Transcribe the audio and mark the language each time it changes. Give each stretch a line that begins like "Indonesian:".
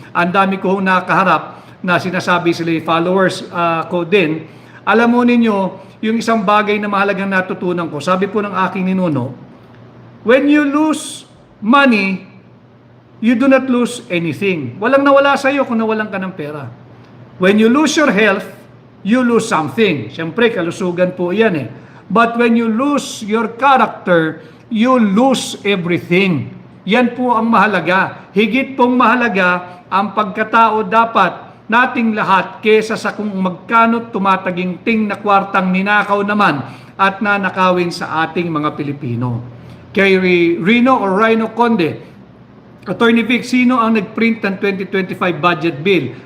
Filipino: Ang dami ko hong nakaharap na sinasabi sila yung followers ko din. Alam mo ninyo, yung isang bagay na mahalagang natutunan ko, sabi po ng aking ninuno,
English: when you lose money, you do not lose anything.
Filipino: Walang nawala sa iyo kung nawalan ka ng pera.
English: When you lose your health, you lose something.
Filipino: Siyempre, kalusugan po yan eh.
English: But when you lose your character, you lose everything.
Filipino: Yan po ang mahalaga. Higit pong mahalaga ang pagkatao dapat nating lahat kesa sa kung magkano tumataginting na kwartang ninakaw naman at nanakawin sa ating mga Pilipino. Kay Rino or Rhino Conde, Attorney Vic, sino ang nag-print ng 2025 budget bill?